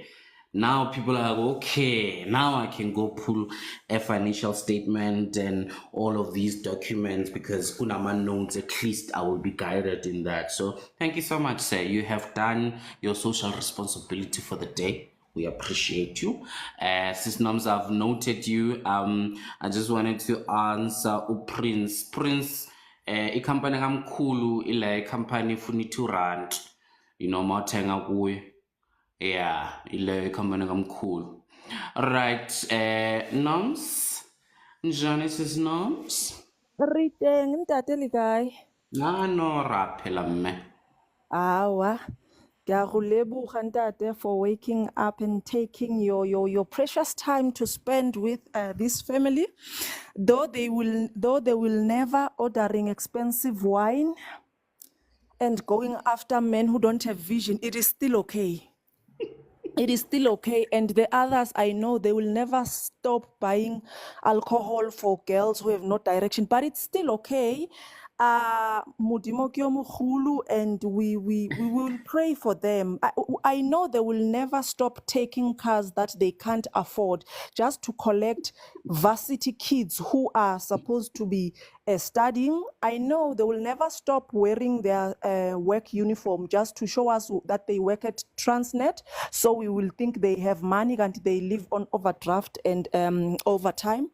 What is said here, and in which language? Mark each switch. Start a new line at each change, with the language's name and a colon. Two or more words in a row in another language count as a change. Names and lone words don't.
English: Now people are like, okay, now I can go pull a financial statement and all of these documents because Kunama knows at least I will be guided in that. So thank you so much, sir. You have done your social responsibility for the day. We appreciate you. Sis Noms, I've noted you. I just wanted to answer Prince. Prince,
Zulu: ikhampani kamkhulu ile company ifuna i-2 rand, mawuthenga kuyo. Yeah, ile company kamkhulu.
English: Right, Noms, njani sis Noms?
Tswana: Riteng ntate le kae? No ra phela mme.
English: Awa.
Tswana: Ke a go leboga ntate
English: for waking up and taking your precious time to spend with this family. Though they will never ordering expensive wine and going after men who don't have vision, it is still okay. It is still okay. And the others, I know they will never stop buying alcohol for girls who have no direction, but it's still okay.
Tswana: Modimo ke o mogolo,
English: and we will pray for them. I know they will never stop taking cars that they can't afford just to collect varsity kids who are supposed to be studying. I know they will never stop wearing their work uniform just to show us that they work at Transnet, so we will think they have money and they live on overdraft and overtime.